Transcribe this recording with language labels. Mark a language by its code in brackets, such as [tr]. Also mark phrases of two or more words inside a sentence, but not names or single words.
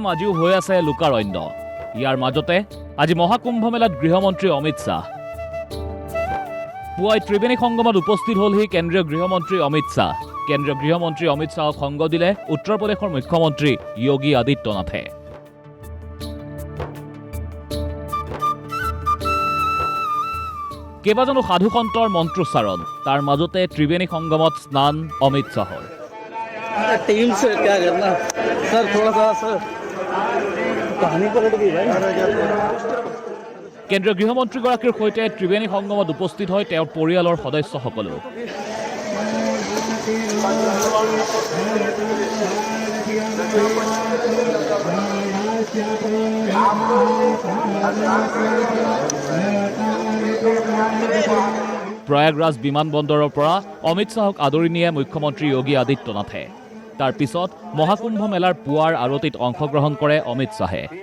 [as] আজিও হৈ আছে লোকাৰণ্য ইয়াৰ মাজতে আজি মহাকুম্ভ মেলাত গৃহমন্ত্ৰী অমিত শ্বাহ পুৱাই ত্ৰিবেণী সংগমত উপস্থিত হ'লহি কেন্দ্ৰীয় গৃহমন্ত্ৰী অমিত শ্বাহ কেন্দ্ৰীয় গৃহমন্ত্ৰী অমিত শ্বাহক সংগ দিলে উত্তৰ প্ৰদেশৰ মুখ্যমন্ত্ৰী যোগী আদিত্যনাথে কেইবাজনো সাধুসন্তৰ মন্ত্ৰোচ্চাৰণ তাৰ মাজতে ত্ৰিবেণী সংগমত স্নান অমিত শ্বাহৰ [hi] टीम से क्या करना सर थोड़ा सा सर कहानी पलट गई भाई [as] কেন্দ্ৰীয় গৃহমন্ত্ৰীগৰাকীৰ সৈতে ত্ৰিবেণী সংগমত উপস্থিত হয় তেওঁৰ পৰিয়ালৰ সদস্যসকলো প্ৰয়াগৰাজ বিমানবন্দৰৰ পৰা অমিত শ্বাহক আদৰি নিয়ে মুখ্যমন্ত্ৰী যোগী আদিত্যনাথে তাৰ পিছত মহাকুম্ভ মেলাৰ পুৱাৰ আৰতিত অংশগ্ৰহণ কৰে অমিত শ্বাহে